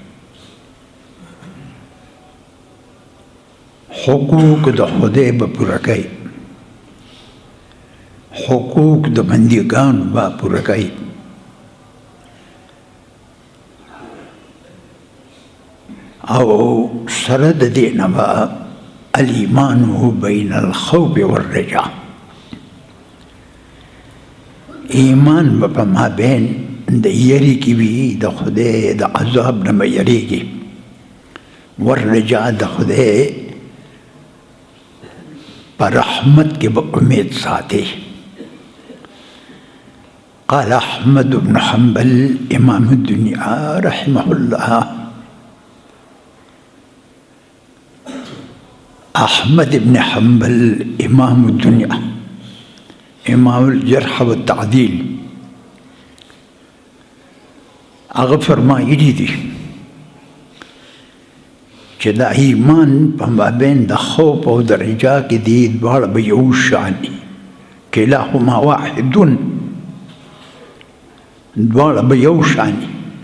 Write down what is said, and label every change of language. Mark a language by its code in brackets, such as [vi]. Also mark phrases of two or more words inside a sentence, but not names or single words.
[ps] حقوق د خدای به پوره کوي. حقوق د بندګانو به پوره کوي. او سره د دې نه به [ar] الایمان بین الخوف والرجاء، [ps] ایمان به په مابین د یری کې وي د خدای د عذاب نه به یریږي، والرجاء د خدای په رحمت کې به امید ساتي. [ar] قال احمد بن حنبل امام الدنیا رحمه الله، احمد بن حنبل امام الدنیا امام الجرح والتعدیل، [ps] هغه فرمایلی دي چې د ایمان په مابین د خوف او د رجا کې دي دواړه به یو شان دي، [ar] کلاهما واحد، [ps] دواړه به یو شان دي.